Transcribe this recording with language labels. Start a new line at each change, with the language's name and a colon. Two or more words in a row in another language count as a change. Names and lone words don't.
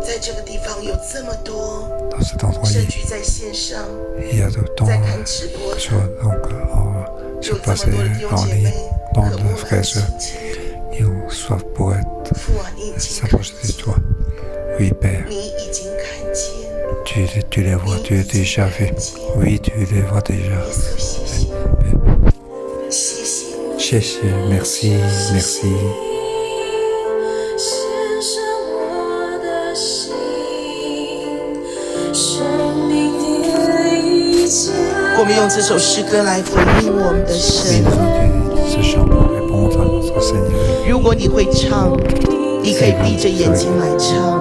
French: Dans cet endroit, il y a autant que sur place en ligne, tant de frères et sœurs qui ont soif pour s'approcher de toi. Oui, Père, tu les vois, tu es déjà fait. Oui, tu les vois déjà. Merci, merci.
Chinese: 我们用这首诗歌来回应我们的神。如果你会唱，你可以闭着眼睛来唱。